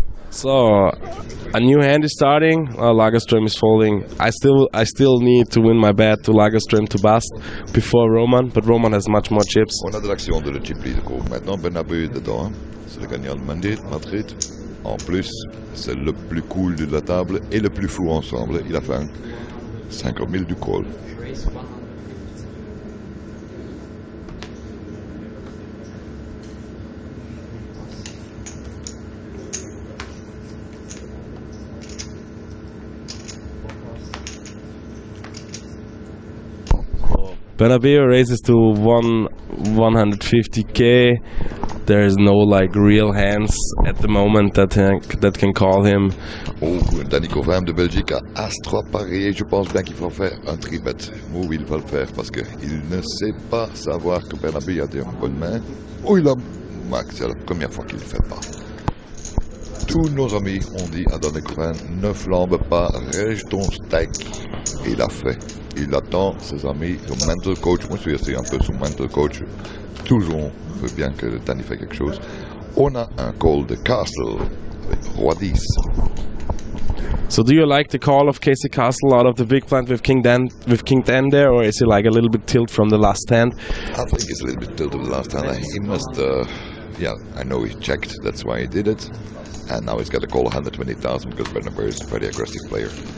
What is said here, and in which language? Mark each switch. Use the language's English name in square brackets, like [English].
[English] So a new hand is starting. Lagerström is folding. I still need to win my bet to Lagerström to bust before Roman, but Roman has much more chips. [French] On a de l'action de le chip lead. Maintenant Bernabeu est dedans. C'est le gagnant de Madrid. En plus, c'est le plus cool de la table et le plus fou ensemble. Il a fait 50 000 du call. [English] Bernabeu raises to 150k. There is no like real hands at the moment that can call him. [French] Oh, Danny Couvin de Belgique a As-3 parié. Je pense bien qu'il va faire un tribet. Ou il va le faire parce qu'il ne sait pas savoir que Bernabeu a des bonnes mains. Oh, il a max. C'est la première fois qu'il ne le fait pas. Tous nos amis ont dit à Danny Couvin, ne flambe pas, rège ton steak. Et il a fait. Il attend ses amis, son mental coach. Moi, je suis aussi un peu son mental coach. Toujours veut bien que Danny fait quelque chose. On a un call de Castle avec Roi 10. [English] So do you like the call of Casey Castle out of the big blind with King 10 there, or is it like a little bit tilt from the last hand? I think it's a little bit tilted the last hand. He must, yeah, I know he checked, that's why he did it. And now he's got to call 120,000 because Bernabeu is a very aggressive player.